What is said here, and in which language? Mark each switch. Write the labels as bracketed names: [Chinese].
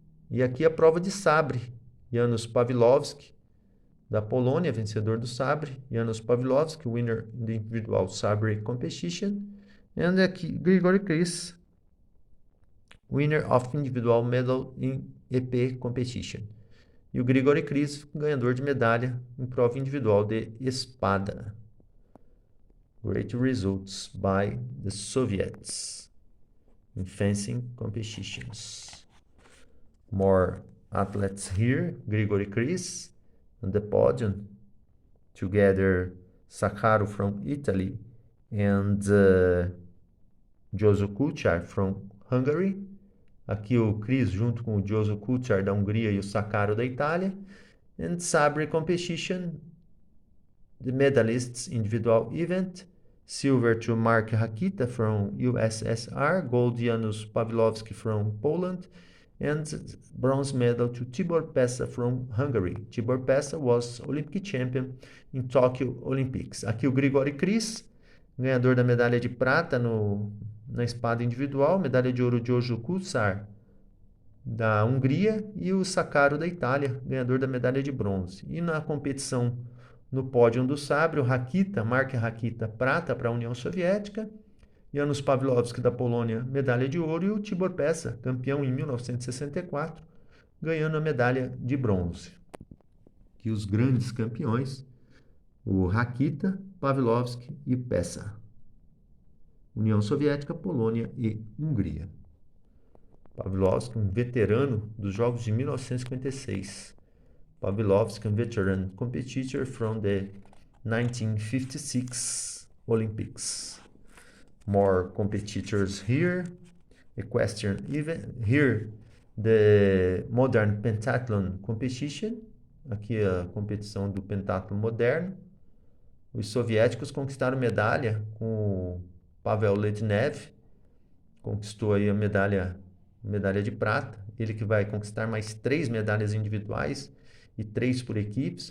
[Portuguese] E aqui a prova de sabre, Janusz Pawlowski, da Polônia, vencedor do sabre, [English] Janusz Pawlowski, winner in the individual sabre competition, and aqui Grigory Kris, winner of individual medal in EP competition. [Portuguese] E o Grigory Kris, ganhador de medalha em prova individual de espada. [English] Great results by the Soviets in fencing competitions. More athletes here. Grigory Kris on the podium. Together, Sakharov from Italy and Jozo Kuchar from Hungary. [Portuguese] Aqui o Kris junto com o Jozo Kuchar da Hungria e o Sakharov da Itália. [English] And sabre competition, the medalists individual event, silver to Mark Rakita from USSR, gold Janusz Pawlowski from Poland, and bronze medal to Tibor Pesa from Hungary. Tibor Pesa was Olympic champion in Tokyo Olympics. [Portuguese] Aqui o Grigory Kris, ganhador da medalha de prata na espada individual, medalha de ouro de Jozo Kuchar da Hungria e o Sakharov da Itália, ganhador da medalha de bronze. E na competição no pódio do sabre, o Rakita, Mark Rakita, prata para a União Soviética, Janusz Pawlowski, da Polônia, medalha de ouro, e o Tibor Pessa, campeão em 1964, ganhando a medalha de bronze. E os grandes campeões, o Rakita, Pawlowski e Pessa. União Soviética, Polônia e Hungria. Pawlowski, um veterano dos Jogos de 1956. [English] Pawlowski, a veteran competitor from the 1956 Olympics. More competitors here. Equestrian event. Here, the modern pentathlon competition. [Portuguese] Aqui a competição do pentathlon moderno. Os soviéticos conquistaram medalha com o Pavel Lednev. Conquistou aí a medalha de prata. Ele que vai conquistar mais 3 medalhas individuais e 3 por equipes.